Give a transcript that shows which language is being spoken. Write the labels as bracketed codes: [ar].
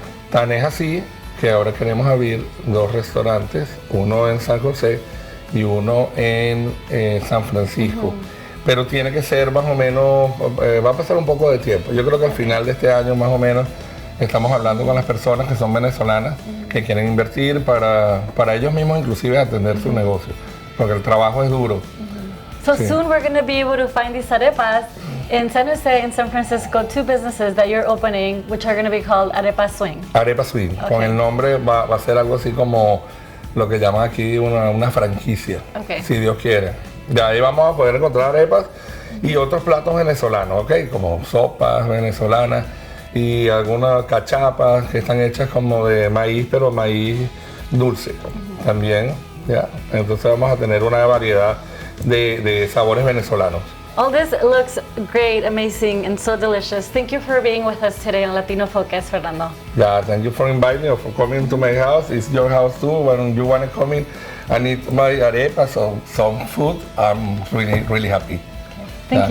[es] Tan es así que ahora queremos abrir 2 restaurantes, uno en San José y uno en San Francisco. Pero tiene que ser más o menos, va a pasar un poco de tiempo. Yo creo que al final de este año más o menos estamos hablando con las personas que son venezolanas, que quieren invertir para ellos mismos inclusive atender su negocio, porque el trabajo es duro. [en] So [es] Sí. [en] soon we're going to be able to find these arepas in San Jose and San Francisco, 2 businesses that you're opening, which are going to be called Arepa Swing. [es] Arepa Swing, con el nombre va a ser algo así como lo que llaman aquí una franquicia, [en] Ok. [es] si Dios quiere. De ahí vamos a poder encontrar arepas y otros platos venezolanos, ¿ok? Como sopas venezolanas y algunas cachapas que están hechas como de maíz, pero maíz dulce también, ¿ya? Entonces vamos a tener una variedad de sabores venezolanos. [en] All this looks great, amazing, and so delicious. Thank you for being with us today on Latino Focus, Fernando. Yeah, thank you for inviting me, for coming to my house. It's your house too. When you want to come in and eat my arepas or some food, I'm really, really happy. Thank